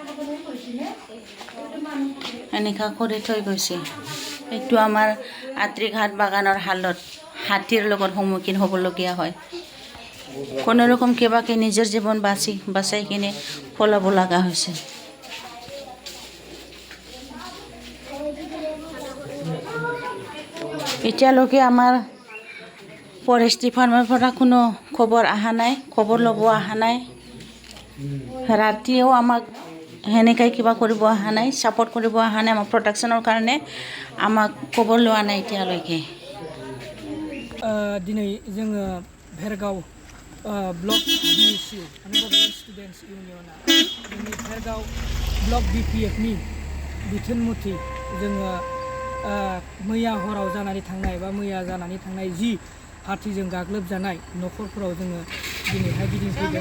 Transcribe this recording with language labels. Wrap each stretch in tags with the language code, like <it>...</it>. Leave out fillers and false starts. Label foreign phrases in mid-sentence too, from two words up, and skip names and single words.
<as>এনেকা কৰি থৈ গৈছে এইটো আমাৰ আত্ৰিঘাট বাগানৰ হালত হাতীৰ লগত সন্মুখীন হ'বলগীয়া হয় কোনো ৰকম কিবাকে নিজৰ জীৱন বাচাই কিনে পলাব লগা হৈছে এতিয়ালৈকে আমাৰ ফৰেষ্ট ডিপাৰ্টমেণ্টৰ পৰা কোনো খবৰ অহা নাই, খবৰ ল'ব অহা নাই। ৰাতিও আমাক সেনেকৈ কিবা কৰিব অহা নাই, ছাপৰ্ট কৰিব অহা নাই আমাৰ প্ৰটেকশ্যনৰ কাৰণে। আমাক খবৰ লোৱা নাই এতিয়ালৈকে।</as> <brx>दिनै जोङो भेरगाव ब्लक BSU माने बड'लेण्ड स्टुडेन्टस इउनियना जोंनि भेरगाव ब्लक BPFनि बिथोन मथै जोङो मैया हराव जानानै थांनाय बा मैया जानानै थांनाय जि हाथिजों गाग्लोबजानाय न'खरफोराव जोङो दिनैहाय गिदिंफैदों।</brx>